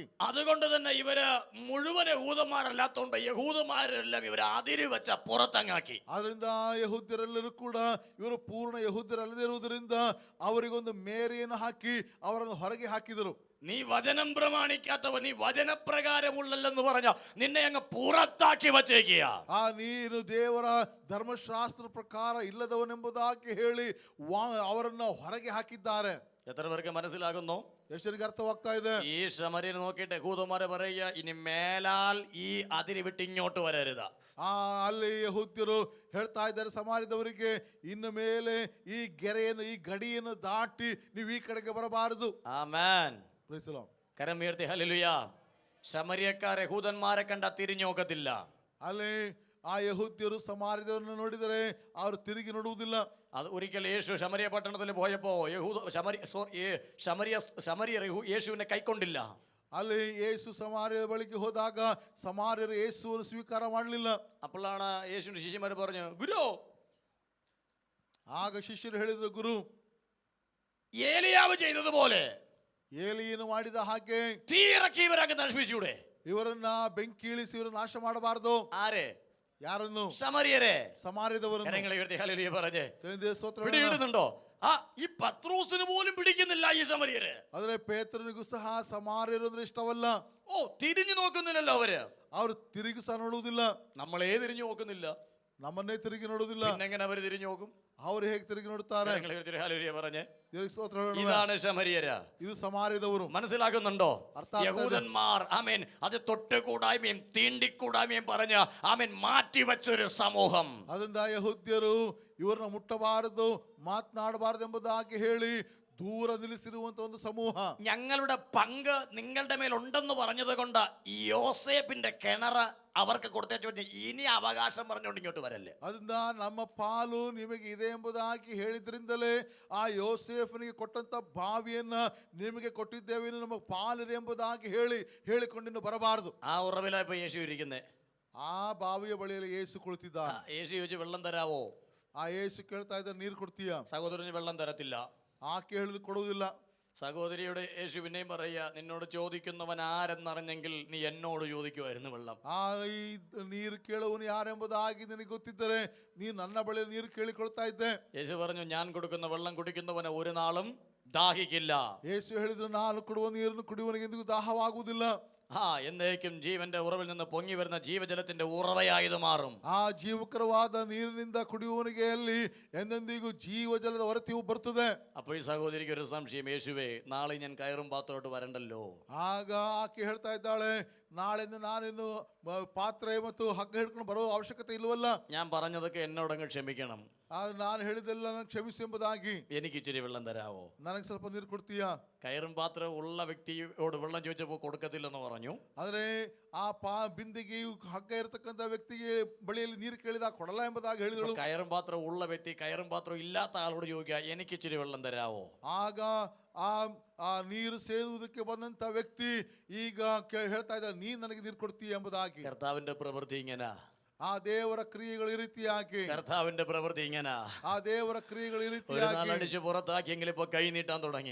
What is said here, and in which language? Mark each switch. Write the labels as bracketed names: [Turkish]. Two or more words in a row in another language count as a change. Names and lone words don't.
[Malayalam] അതുകൊണ്ട് തന്നെ ഇവര് മുഴുവൻ യഹൂദന്മാരല്ലാത്തോണ്ട് യഹൂദന്മാരെല്ലാം ഇവരെ അതിര് വെച്ച പുറത്തങ്ങാക്കി. [Kannada] ಆದ್ರಿಂದ ಯಹೂದ್ಯರೆಲ್ಲರೂ ಕೂಡ ಇವರು ಪೂರ್ಣ ಯಹೂದ್ಯರಲ್ಲದೆ ಇರುವುದರಿಂದ ಅವರಿಗೊಂದು ಮೇರೆಯನ್ನು ಹಾಕಿ ಅವರನ್ನು ಹೊರಗೆ ಹಾಕಿದರು. [Malayalam] നീ വചനം പ്രമാണിക്കാത്തവൻ, നീ വചനപ്രകാരമുള്ളല്ലെന്ന് പറഞ്ഞ നിന്നെ അങ്ങ് പുറത്താക്കി വച്ചേക്കുക. [Kannada] ನೀನು ದೇವರ ಧರ್ಮಶಾಸ್ತ್ರ ಪ್ರಕಾರ ಇಲ್ಲದವನೆಂಬುದಾಗಿ ಹೇಳಿ ಅವರನ್ನ ಹೊರಗೆ ಹಾಕಿದ್ದಾರೆ. [Malayalam] എത്ര പേർക്ക് മനസ്സിലാകുന്നു? [Kannada] ಎಷ್ಟರಿಗೆ ಅರ್ಥವಾಗ್ತಾ ಇದೆ? [Malayalam] ഈ ശമര്യനെ നോക്കിയിട്ട് യഹൂദന്മാരെ പറയുക, ഇനി മേലാൽ ഈ അതിരി വിട്ട് ഇങ്ങോട്ട് വരരുത്. [Kannada] ಅಲ್ಲಿ ಯಹೂದ್ಯರು ಹೇಳ್ತಾ ಇದ್ದಾರೆ ಸಮಾರ್ಯದವರಿಗೆ, ಇನ್ನು ಮೇಲೆ ಈ ಗೆರೆಯನ್ನು ಈ ಗಡಿಯನ್ನು ದಾಟಿ ನೀವು ಈ ಕಡೆಗೆ ಬರಬಾರದು. [Malayalam] ആമേൻ. [English] Praise the Lord. [Malayalam] കരം ഉയർത്തി ഹല്ലേലൂയ. ശമര്യക്കാർ യഹൂദന്മാരെ കണ്ട തിരിഞ്ഞോക്കത്തില്ല. [Kannada] ಅಲ್ಲಿ ಆ ಯಹೂದ್ಯರು ಸಮಾರ್ಯದವರನ್ನು ನೋಡಿದರೆ ಅವರು ತಿರುಗಿ ನೋಡುವುದಿಲ್ಲ. [Malayalam] അത് ഒരിക്കൽ യേശു ശമരിയ പട്ടണത്തിൽ പോയപ്പോ ശമരിയർ യേശുവിനെ കൈക്കൊണ്ടില്ല. [Kannada] ಅಲ್ಲಿ ಯೇಸು ಸಮಾರ್ಯದ ಬಳಿಗೆ ಹೋದಾಗ ಸಮಾರ್ಯರು ಯೇಸುವನ್ನು ಸ್ವೀಕಾರ ಮಾಡಲಿಲ್ಲ. [Malayalam] അപ്പോഴാണ് യേശുവിന്റെ ശിഷ്യന്മാർ പറഞ്ഞു, ഗുരു. [Kannada] ಆಗ ಶಿಷ್ಯರು ಹೇಳಿದ್ರು, ಗುರು, [Malayalam] ഏലിയാവ് ചെയ്തതുപോലെ [Kannada] ಏಲಿಯನ್ನು ಮಾಡಿದ ಹಾಗೆ [Malayalam] തീ ഇറക്കി ഇവരങ്ങ് നശിപ്പിച്ചൂടെ? [Kannada] ಇವರನ್ನ ಬೆಂಕಿ ಇಳಿಸಿ ಇವರು ನಾಶ ಮಾಡಬಾರದು. [Malayalam] ആരെ? [Kannada] ಯಾರನ್ನು? [Malayalam] ശമരിയരെ. [Kannada] ಸಮಾರ್ಯದವರನ್ನು. [Malayalam] കരങ്ങളെ ഉയർത്തി ഹല്ലേലൂയ പറഞ്ഞേ. [Kannada] ಸ್ತೋತ್ರ. [Malayalam] പിടികിട്ടുന്നുണ്ടോ? ഈ പത്രോസിന് പോലും പിടിക്കുന്നില്ല ഈ ശമരിയര്. [Kannada] ಆದ್ರೆ ಪೇತ್ರನಿಗೂ ಸಹ ಸಮಾರ್ಯರು ಅಂದ್ರೆ ಇಷ್ಟವಲ್ಲ. [Malayalam] തിരിഞ്ഞു നോക്കുന്നില്ലല്ലോ അവര്. [Kannada] ಅವರು ತಿರುಗಿ ಸಹ ನೋಡುವುದಿಲ್ಲ. [Malayalam] നമ്മളേ തിരിഞ്ഞു നോക്കുന്നില്ല, [Kannada] ನಮ್ಮನ್ನೇ ತಿರುಗಿ ನೋಡುವುದಿಲ್ಲ. [Malayalam] എങ്ങനെ അവര് തിരിഞ്ഞു നോക്കും? [Kannada] ಅವರು ಹೇಗೆ ತಿರುಗಿ ನೋಡುತ್ತಾರೆ? [Malayalam] പറഞ്ഞേ. [Kannada] ಸ್ತೋತ್ರ. [Malayalam] ഇതാണ് ശമരിയര. [Kannada] ಇದು ಸಮಾರ್ಯದವರು. [Malayalam] മനസ്സിലാകുന്നുണ്ടോ? യഹൂദന്മാർ ആമേൻ അത് തൊട്ടുകൂടായ്മയും തീണ്ടിക്കൂടായ്മയും പറഞ്ഞ ആമേൻ മാറ്റിവെച്ചൊരു സമൂഹം. [Kannada] ಅದರಿಂದ ಯಹೂದ್ಯರು ಇವರನ್ನ ಮುಟ್ಟಬಾರದು, ಮಾತನಾಡಬಾರದು ಎಂಬುದಾಗಿ ಹೇಳಿ ದೂರ ನಿಲ್ಲಿಸಿರುವಂತ ಒಂದು ಸಮೂಹ. [Malayalam] ഞങ്ങളുടെ പങ്ക് നിങ്ങളുടെ മേലുണ്ടെന്ന് പറഞ്ഞത് കൊണ്ട് യോസേഫിന്റെ കിണർ അവർക്ക് കൊടുത്തേച്ചു, ഇനി അവകാശം പറഞ്ഞുകൊണ്ട് ഇങ്ങോട്ട് വരല്ലേ. [Kannada] ಅದರಿಂದ ನಮ್ಮ ಪಾಲು ನಿಮಗೆ ಇದೆ ಎಂಬುದಾಗಿ ಹೇಳಿದ್ರಿಂದಲೇ ಆ ಯೋಸೇಫನಿಗೆ ಕೊಟ್ಟಂತ ಬಾವಿಯನ್ನ ನಿಮಗೆ ಕೊಟ್ಟಿದ್ದೇವೆ, ನಮಗೆ ಪಾಲಿದೆ ಎಂಬುದಾಗಿ ಹೇಳಿಕೊಂಡು ಬರಬಾರದು. [Malayalam] ആ ഉറവില ഇപ്പൊ യേശു ഇരിക്കുന്നേ. [Kannada] ಆ ಬಾವಿಯ ಬಳಿಯಲ್ಲಿ ಯೇಸು ಕುಳಿತಿದ್ದ. [Malayalam] യേശു ചോദിച്ചു, വെള്ളം തരാവോ? [Kannada] ಆ ಯೇಸು ಕೇಳ್ತಾ ಇದ್ದ, ನೀರು ಕೊಡ್ತೀಯ? [Malayalam] സഹോദരന് വെള്ളം തരത്തില്ല. [Kannada] ಆಕೆ ಹೇಳಿದ್ರು ಕೊಡುವುದಿಲ್ಲ. [Malayalam] സഹോദരിയുടെ യേശു പിന്നെയും പറയുക, നിന്നോട് ചോദിക്കുന്നവൻ ആരെന്നറിഞ്ഞെങ്കിൽ നീ എന്നോട് ചോദിക്കുമായിരുന്നു വെള്ളം. [Kannada] ಈ ನೀರು ಕೇಳುವನು ಯಾರೆಂಬುದಾಗಿ ನಿನಗೆ ಗೊತ್ತಿದ್ದರೆ ನೀ ನನ್ನ ಬಳಿ ನೀರು ಕೇಳಿಕೊಳ್ತಾ ಇದ್ದೆ. [Malayalam] യേശു പറഞ്ഞു, ഞാൻ കൊടുക്കുന്ന വെള്ളം കുടിക്കുന്നവന് ഒരു നാളും ദാഹിക്കില്ല. [Kannada] ಯೇಸು ಹೇಳಿದ್ರು, ನಾನು ಕೊಡುವ ನೀರನ್ನು ಕುಡಿಯುವನಿಗೆ ಎಂದಿಗೂ ದಾಹವಾಗುವುದಿಲ್ಲ. [Malayalam] എന്നേക്കും ജീവന്റെ ഉറവിൽ നിന്ന് പൊങ്ങി വരുന്ന ജീവജലത്തിന്റെ ഉറവയായത് മാറും. [Kannada] ಆ ಜೀವಕರವಾದ ನೀರಿನಿಂದ ಕುಡಿಯುವನಿಗೆ ಅಲ್ಲಿ ಎಂದೆಂದಿಗೂ ಜೀವಜಲದ ಹೊರತಿಯು ಬರ್ತದೆ. [Malayalam] അപ്പോൾ ഈ സഹോദരിക്ക് ഒരു സംശയം, യേശുവേ നാളെ ഞാൻ കയറും പാത്രത്തോട്ട് വരണ്ടല്ലോ. [Kannada] ಆಗ ಆಕೆ ಹೇಳ್ತಾ ಇದ್ದಾಳೆ, ನಾಳೆಯಿಂದ ನಾನಿನ್ನು ಪಾತ್ರೆ ಮತ್ತು ಹಗ್ಗ ಹಿಡ್ಕೊಂಡು ಬರೋ ಅವಶ್ಯಕತೆ ಇಲ್ವಲ್ಲ. [Malayalam] ഞാൻ പറഞ്ഞതൊക്കെ എന്നോടങ്ങ് ക്ഷമിക്കണം. [Kannada] ನಾನು ಹೇಳಿದೆಲ್ಲ ನನಗೆ ಕ್ಷಮಿಸಿ ಎಂಬುದಾಗಿ. [Malayalam] എനിക്ക് ഇച്ചിരി വെള്ളം തരാവോ? [Kannada] ನನಗೆ ಸ್ವಲ್ಪ ನೀರು ಕೊಡ್ತೀಯಾ? [Malayalam] കയറും പാത്രം ഉള്ള വ്യക്തിയോട് വെള്ളം ചോദിച്ചപ്പോൾ കൊടുക്കത്തില്ലെന്ന് പറഞ്ഞു. [Kannada] ಆದ್ರೆ ಆ ಬಿಂದಿಗೆಯು ಹಗ್ಗ ಇರತಕ್ಕಂತ ವ್ಯಕ್ತಿಗೆ ಬಳಿಯಲ್ಲಿ ನೀರು ಕೇಳಿದ ಕೊಡಲ್ಲ ಎಂಬುದಾಗಿ ಹೇಳಿದಳು. [Malayalam] കയറും പാത്രം ഉള്ള വ്യക്തി കയറും പാത്രം ഇല്ലാത്ത ആളോട് ചോദിക്കുക, എനിക്ക് ഇച്ചിരി വെള്ളം തരാവോ? [Kannada] ಆಗ ಆ ನೀರು ಸೇದುವುದಕ್ಕೆ ಬಂದಂತ ವ್ಯಕ್ತಿ ಈಗ ಹೇಳ್ತಾ ಇದ್ದ, ನೀ ನನಗೆ ನೀರು ಕೊಡ್ತೀಯ ಎಂಬುದಾಗಿ. [Malayalam] കർത്താവിന്റെ പ്രവൃത്തി ഇങ്ങനെ. [Kannada] ಆ ದೇವರ ಕ್ರಿಯೆಗಳು ಈ ರೀತಿಯಾಗಿ. [Malayalam] കർത്താവിന്റെ പ്രവൃത്തി ഇങ്ങനെ. [Kannada] ಆ ದೇವರ ಕ್ರಿಯೆಗಳು ಈ [Malayalam] ഒരു നാൾ [Kannada] ರೀತಿಯಾಗಿ. [Malayalam] അടിച്ച് പുറത്താക്കിയെങ്കിൽ ഇപ്പൊ കൈ നീട്ടാൻ തുടങ്ങി.